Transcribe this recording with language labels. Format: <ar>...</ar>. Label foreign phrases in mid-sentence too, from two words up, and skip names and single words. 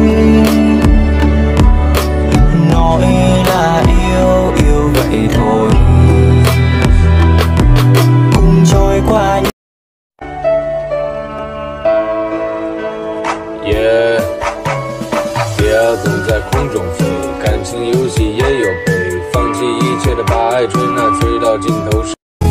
<vi>nói là yêu yêu vậy thôi cùng trôi qua</vi> <zh>Yeah， 不要总在空中飞，感情游戏也有赔，放弃一切的把爱吹，那吹到尽头是。</zh>